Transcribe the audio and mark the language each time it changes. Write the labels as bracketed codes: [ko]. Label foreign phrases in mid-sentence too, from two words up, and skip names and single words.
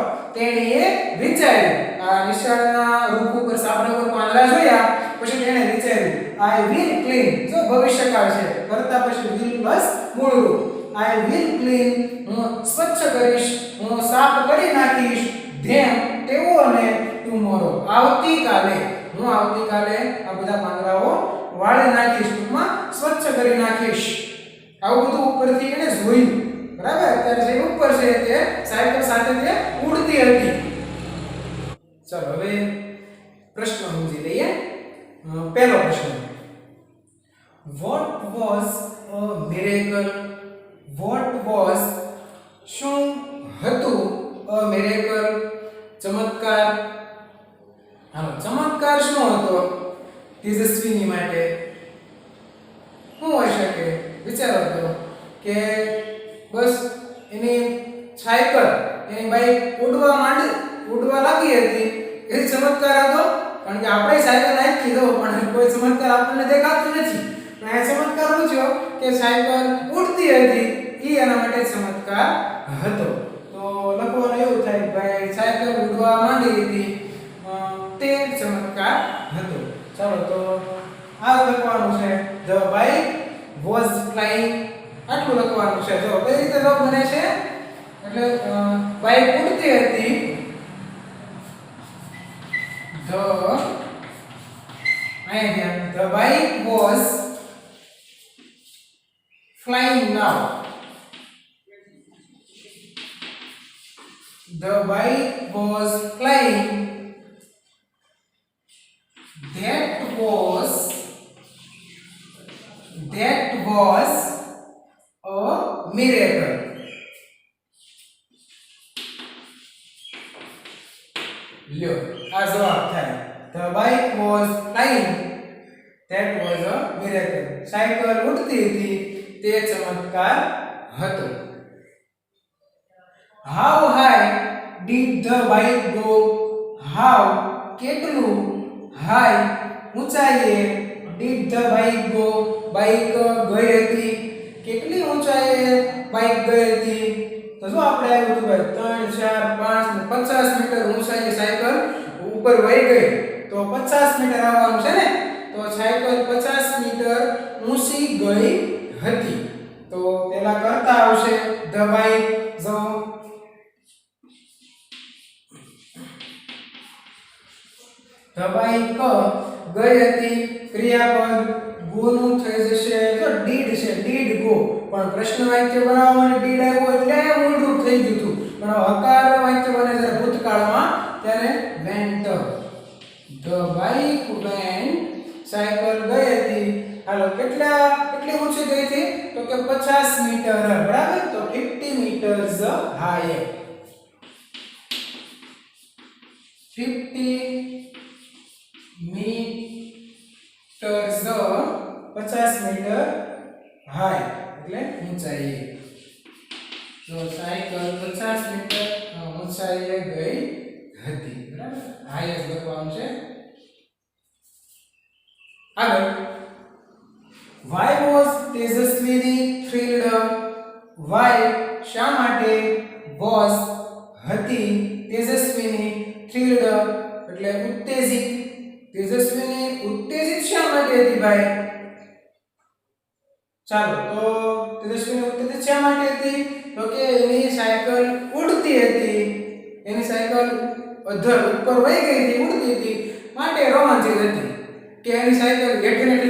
[gu] તેણીએ વિચાર્યું. આ નિશાળના રૂપ ઉપર સાંપડા ઉપર પાંદડા જોયા પછી તેણે વિચાર્યું [en] I will clean, [gu] જો ભવિષ્યકાળ છે કરતા પછી will પ્લસ મૂળ રૂપ. [en] I will clean, [gu] હું સ્વચ્છ કરીશ, હું સાફ કરી નાખીશ, them તેઓને tomorrow આવતીકાલે, હું આવતીકાલે આ બધા પાંદડાઓ વાળી નાખીશ, ટૂંકમાં સ્વચ્છ કરી નાખીશ. આવું બધું ઉપરથી એને જોયું. બરાબર. અત્યારે જે ઉપર છે તે સાયકલ સાથે તે ઉડતી હતી. ચાલો હવે પ્રશ્ન સમજી લઈએ. પહેલો પ્રશ્ન, [en] what was a miracle? what was [gu] શું હતું [en] a miracle ચમત્કાર? [gu] હાલો, ચમત્કાર શું હતો તેજસ્વીની માટે? શું હોઈ શકે? વિચારો તો કે બસ એની સાયકલ, એની બાઈક ઉડવા લાગી હતી, એ ચમત્કાર હતો. કારણ કે આપણે સાયકલ નાખી દો પણ કોઈ ચમત્કાર આપણને દેખાતું નથી, પણ આ ચમત્કાર પૂછ્યો કે સાયકલ ઉડતી હતી, એ એના માટે ચમત્કાર હતો. તો લખવાનું એવું થાય કે ભાઈ સાયકલ ઉડવા માંડી હતી, તે ચમત્કાર હતો. ચાલો તો આ લખવાનું છે [en] the bike was flying, [gu] આટલું લખવાનું છે. જો કઈ રીતે જવાબ બને છે એટલે બાઈક ઉડતી હતી, [en] the bike was flying now. The bike was flying. That was a miracle. [gu] લ્યો આ જવાબ થાય. [en] The bike was flying. That was a miracle. [gu] સાયકલ ઉડતી હતી, તે ચમત્કાર હતો. [en] How high did the bike go? [gu] How કેટલું, high ઊંચાઈએ, [en] did the bike go [gu] બાઈક ગઈ હતી, કેટલી ઊંચાઈએ બાઈક ગઈ હતી? તો જો આપણે આવ્યું હતું ભાઈ 3 4 5 50 મીટર ઊંચાઈએ સાયકલ ઉપર વહી ગઈ, તો 50 મીટર આવવાનું છે ને. તો સાયકલ 50 મીટર ઊંચી ગઈ હતી. તો પેલા કરતા આવશે [en] the bike. [gu] જો [en] the bike [gu] ગઈ હતી, ક્રિયાપદ go નું થઈ જશે. તો did છે, did go, પણ પ્રશ્ન વાક્ય બનાવવા માટે did આવ્યો એટલે મૂળરૂપ થઈ ગયું હતું. પણ હકાર વાક્ય બને જ્યારે ભૂતકાળમાં ત્યારે went. [en] the bike went, [gu] સાયકલ ગઈ હતી. હાલો કેટલી ઊંચી ગઈ હતી? તો કે 50 મીટર. બરાબર. તો 50 [en] meters high. [gu] 50 meters 50 મીટર હાઈ એટલે ઊંચાઈએ. તો સાયકલ 50 મીટર ઊંચાઈએ ગઈ હતી. બરાબર. હાઈ જ લખવાનું છે. આગળ, [en] why was તેજસ્વીની thrilled? [gu] why શા માટે, was હતી, તેજસ્વીની thrilled એટલે ઉત્તેજિત. તેજસ્વીની ઉત્તેજિત શા માટે હતી ભાઈ? ચાલો તો તેજસ્વીની ઉડતી શા માટે હતી તો કે એની સાયકલ ઉડતી હતી એની સાયકલ અધર ઉપર વહી ગઈ હતી ઉડતી હતી માટે રોમાંચિત હતી કે એની સાયકલ હેઠે હેઠે